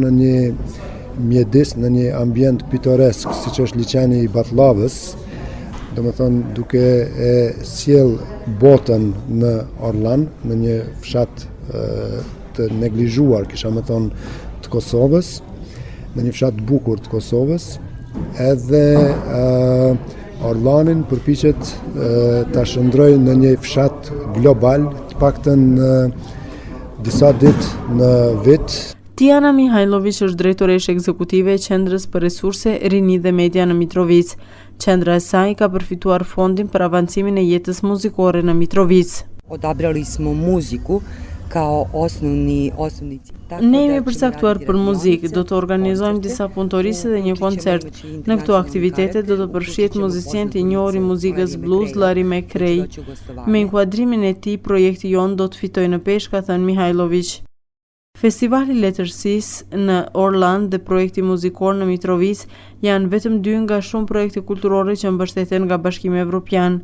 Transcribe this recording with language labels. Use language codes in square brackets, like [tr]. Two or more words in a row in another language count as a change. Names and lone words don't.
[sq] në një mjedis, në një ambient pitoresk, siç është liçeni i Batllavës, domethënë duke e sjell botën në Orland, në një fshat të neglizhuar, kisha më thonë, të Kosovës, në një fshat të bukur të Kosovës, edhe Orlandin përpiqet ta shndrojë në një fshat global, të paktën disa ditë në vit. Tijana Mihajlović është drejtoreshe ekzekutive e Qendrës për Resurse, Rini dhe Media në Mitrovic. Qendra e saj ka përfituar fondin për avancimin e jetës muzikore në Mitrovic. [sr] Odabrali smo muziku kao osnovni [sq] Ne jemi përcaktuar për muzikë, do të organizojmë disa punëtorisi dhe një koncert. Në këto aktivitete do të përfshihet muzicianët e njohur i muzikës blues Larry McRae. Me inkuadrimin e tij, projekti jon do të fitojë në peshë, ka thënë Mihajlović. Festivali letërsisë në Orland dhe projekti muzikor në Mitrovic janë vetëm dy nga shumë projekte kulturore që mbështeten nga Bashkimi Evropian.